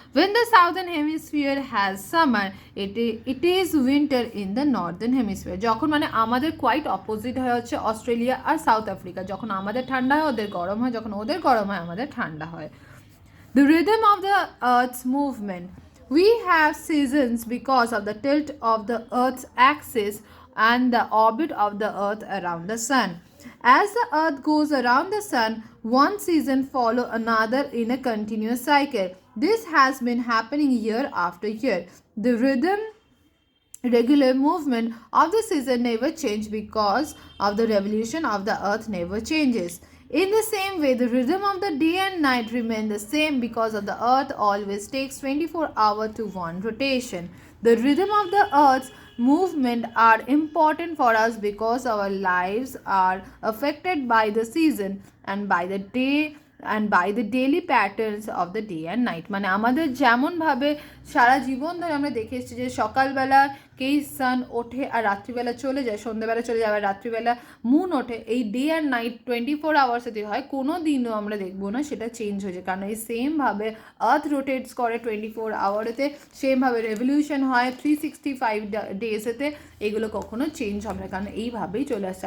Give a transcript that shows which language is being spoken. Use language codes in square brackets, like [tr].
[en] When the southern hemisphere has summer, it is winter in the northern hemisphere. [bn] যখন মানে আমাদের quite opposite হয়ে হচ্ছে অস্ট্রেলিয়া আর south Africa, যখন আমাদের ঠান্ডা হয় ওদের গরম হয়, যখন ওদের গরম হয় আমাদের ঠান্ডা হয়। [en] The rhythm of the Earth's movement. We have seasons because of the tilt of the Earth's axis and the orbit of the Earth around the Sun. As the Earth goes around the Sun, one season follows another in a continuous cycle. This has been happening year after year. The regular movement of the season never change because of the revolution of the Earth never changes. In the same way, the rhythm of the day and night remain the same because of the Earth always takes 24 hours to one rotation. The rhythm of the Earth's movement are important for us because our lives are affected by the season and by the day and by the daily patterns of the day and night. [bn] মানে আমাদের যেমনভাবে সারা জীবন ধরে আমরা দেখে এসেছি যে সকালবেলা কেই সান ওঠে আর রাত্রিবেলা চলে যায়, সন্ধ্যেবেলা চলে যায়, আবার রাত্রিবেলা মুন ওঠে, এই [en] day and night 24 hours [bn] যদি হয় কোনো দিনও আমরা দেখবো না সেটা চেঞ্জ হয়েছে, কারণ এই সেমভাবে আর্থ রোটেটস করে 24 আওয়ারেতে, সেমভাবে রেভলিউশন হয় 365 ডেজেতে, এগুলো কখনো চেঞ্জ হবে না, কারণ এইভাবেই চলে আসছে।